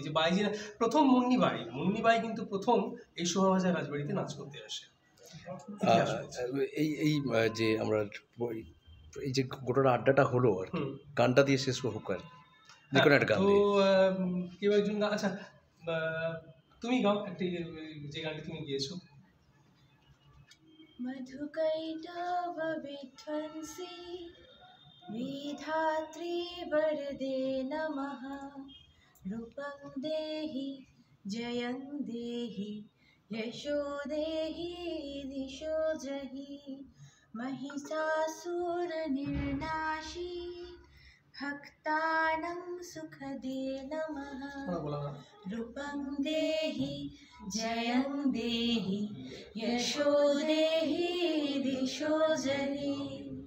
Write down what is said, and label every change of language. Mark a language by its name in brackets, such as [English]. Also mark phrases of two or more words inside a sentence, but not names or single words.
[Bangla] যে বাইজি প্রথম মুন্নিবাই কিন্তু প্রথম এই শোভাবাজার রাজবাড়িতে নাচ করতে আসে। এই যে আমরা এই যে গোটা আড্ডাটা হলো আর কি, গানটা দিয়ে শেষ হোক আর দেখুন একটা গান। তো কেউ একজন, আচ্ছা তুমি গাও একটা, যে গানটি তুমি গিয়েছো। [Sanskrit] मधुकैटभ विध्वंसी विधात्री वरदे नमः रूपं देहि जयं देहि यशो देहि दिशो जहि महिषासुरनिर्नाशी भक्तानां सुखदे नमः रूपं देहि जयं देहि यशो देहि दिशो जहि